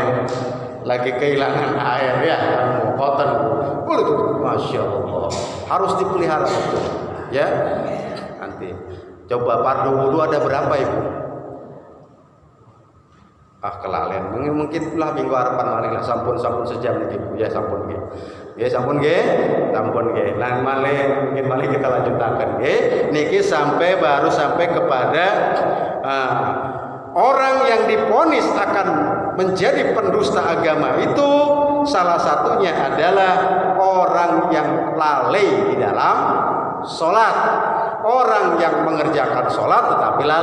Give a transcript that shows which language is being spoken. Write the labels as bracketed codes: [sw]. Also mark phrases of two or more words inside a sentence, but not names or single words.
[id] Lagi kehilangan air ya, kotor, boleh tuh, [ar] ما شاء الله, [id] harus dipelihara betul, ya. Nanti coba fardu wudu ada berapa Ibu? [sas] Kelalen, mungkin lah minggu harapan malih lah, sampun sejam nih Ibu, ya sampun ge, sampun ge, lan malih mungkin malih kita lanjutkan ge, [id] niki baru sampai kepada orang yang divonis akan menjadi pendusta agama itu salah satunya adalah orang yang lalai di dalam sholat, orang yang mengerjakan sholat tetapi lalai.